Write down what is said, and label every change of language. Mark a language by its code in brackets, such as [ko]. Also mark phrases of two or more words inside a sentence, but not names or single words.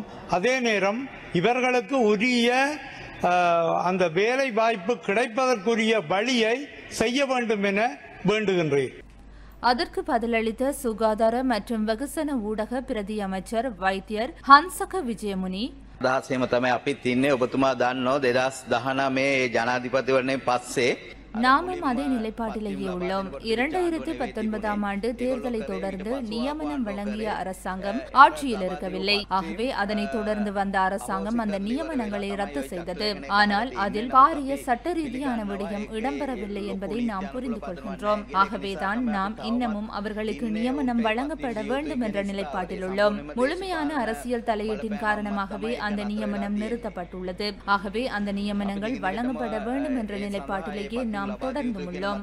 [ta] அதே நேரம் இவர்களுக்கு உரிய அந்த வேலை வாய்ப்பு கிடைப்பதற்குரிய வழியை செய்ய வேண்டும் என வேண்டுகின்றேன். அதற்கு பதிலளித்த சுகாதார மற்றும் வெகுசன ஊடக பிரதி அமைச்சர் வைத்தியர் ஹன்சக விஜயமுனி, [si] අදහසේම තමයි අපිත් ඉන්නේ. ඔබතුමා දන්නෝ 2019 ජනාධිපතිවරණයෙන් පස්සේ [ta] நாமும் அதே நிலைப்பாட்டிலேயே உள்ளோம். 2019ஆம் ஆண்டு தேர்தலை தொடர்ந்து நியமனம் வழங்கிய அரசாங்கம் ஆட்சியில் இருக்கவில்லை. ஆகவே அதனை தொடர்ந்து வந்த அரசாங்கம் அந்த நியமனங்களை ரத்து செய்தது. ஆனால் அதில் பாரிய சட்ட ரீதியான விடயம் இடம்பெறவில்லை என்பதை நாம் புரிந்து கொள்கின்றோம். ஆகவேதான் நாம் இன்னமும் அவர்களுக்கு நியமனம் வழங்கப்பட வேண்டும் என்ற நிலைப்பாட்டில் உள்ளோம். முழுமையான அரசியல் தலையீட்டின் காரணமாகவே அந்த நியமனம் நிறுத்தப்பட்டுள்ளது. ஆகவே அந்த நியமனங்கள் வழங்கப்பட வேண்டும் என்ற நிலைப்பாட்டிலேயே நாம் தொடர்ந்து உள்ளோம்.